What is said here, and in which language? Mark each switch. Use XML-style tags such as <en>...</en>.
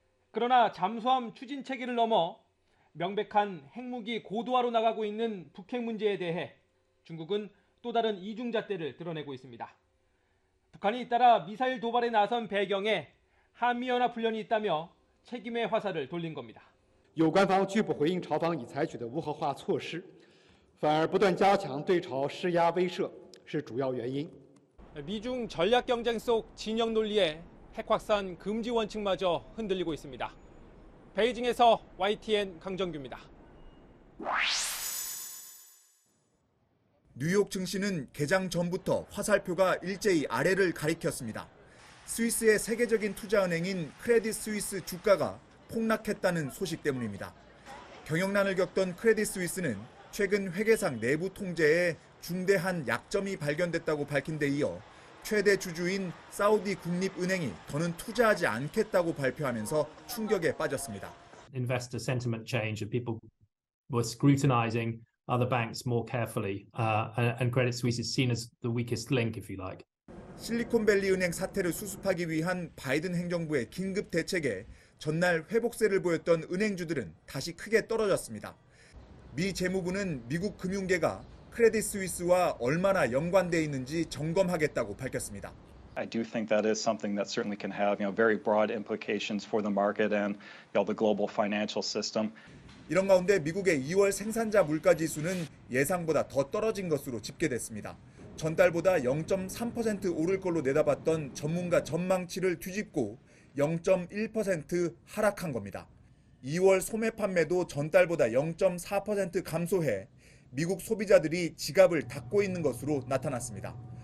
<ko>그러나 잠수함 추진 체계를 넘어 명백한 핵무기 고도화로 나가고 있는 북핵 문제에 대해 중국은 또 다른 이중잣대를 드러내고 있습니다. 북한이 잇따라 미사일 도발에 나선 배경에 한미연합훈련이 있다며 책임의 화살을 돌린 겁니다.</ko> <zh>有关方拒不回应朝方已采取的无核化措施，反而不断加强对朝施压威慑，是主要原因。</zh> <ko>미중 전략 경쟁 속 진영 논리에 핵 확산 금지 원칙마저 흔들리고 있습니다. 베이징에서 YTN 강정규입니다. 뉴욕 증시는 개장 전부터 화살표가 일제히 아래를 가리켰습니다. 스위스의 세계적인 투자은행인 크레딧 스위스 주가가 폭락했다는 소식 때문입니다. 경영난을 겪던 크레딧 스위스는 최근 회계상 내부 통제에 중대한 약점이 발견됐다고 밝힌 데 이어 최대 주주인 사우디 국립은행이 더는 투자하지 않겠다고 발표하면서 충격에 빠졌습니다.</ko> <en>Investor sentiment change and people were scrutinizing other banks more carefully and Credit Suisse is seen as the weakest link, if you like.</en> <ko>실리콘밸리 은행 사태를 수습하기 위한 바이든 행정부의 긴급 대책에 전날 회복세를 보였던 은행주들은 다시 크게 떨어졌습니다. 미 재무부는 미국 금융계가 크레딧 스위스와 얼마나 연관돼 있는지 점검하겠다고 밝혔습니다.</ko> <en>I do think that is something that certainly can have, very broad implications for the market and the global financial system.</en> <ko>이런 가운데 미국의 2월 생산자 물가 지수는 예상보다 더 떨어진 것으로 집계됐습니다. 전달보다 0.3% 오를 걸로 내다봤던 전문가 전망치를 뒤집고 0.1% 하락한 겁니다. 2월 소매 판매도 전달보다 0.4% 감소해 미국 소비자들이 지갑을 닫고 있는 것으로 나타났습니다.</ko>